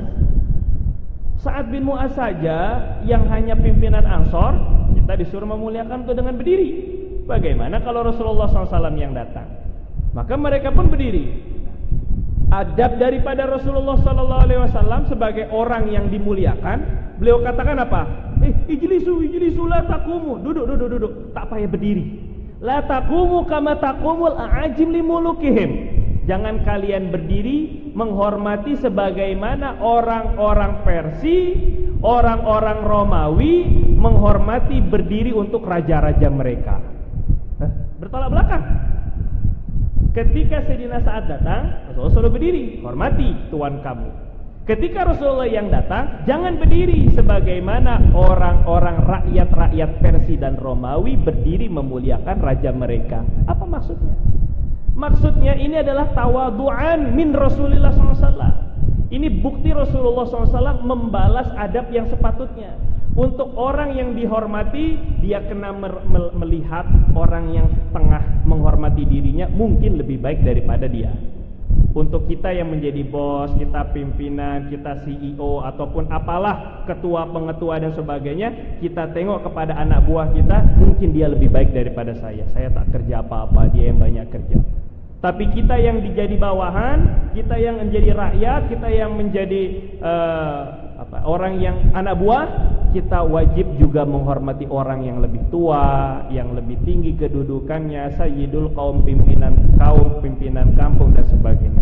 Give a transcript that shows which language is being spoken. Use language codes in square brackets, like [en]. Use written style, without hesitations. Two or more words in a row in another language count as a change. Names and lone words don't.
[ms] Sa'ad bin Mu'az saja yang hanya pimpinan Ansor, kita disuruh memuliakan itu dengan berdiri. Bagaimana kalau Rasulullah SAW yang datang? Maka mereka pun berdiri. Adab daripada Rasulullah SAW sebagai orang yang dimuliakan, beliau katakan apa? [ar] اجلسوا لا تقوموا. [ms] Duduk. Tak payah berdiri. [ar] لا تقوموا كما تقوم الأعاجم لملوكهم. [ms] Jangan kalian berdiri menghormati sebagaimana orang-orang Persia, orang-orang Romawi menghormati berdiri untuk raja-raja mereka. Bertolak belakang. Ketika Sayyidina Sa'ad datang, Rasulullah suruh berdiri, hormati tuan kamu. Ketika Rasulullah yang datang, jangan berdiri sebagaimana orang-orang rakyat-rakyat Persia dan Romawi berdiri memuliakan raja mereka. Apa maksudnya? Maksudnya ini adalah [ar] تواضعاً من [ms] Rasulullah SAW. Ini bukti Rasulullah SAW membalas adab yang sepatutnya. Untuk orang yang dihormati, dia kena melihat orang yang tengah menghormati dirinya mungkin lebih baik daripada dia. Untuk kita yang menjadi bos, kita pimpinan, kita CEO ataupun apalah, ketua, pengetua dan sebagainya, kita tengok kepada anak buah kita, mungkin dia lebih baik daripada saya. Saya tak kerja apa-apa, dia yang banyak kerja. Tapi kita yang dijadi bawahan, kita yang menjadi rakyat, kita yang menjadi orang yang anak buah, kita wajib juga menghormati orang yang lebih tua, yang lebih tinggi kedudukannya, [ar] سيد القوم, [ms] pimpinan kampung dan sebagainya.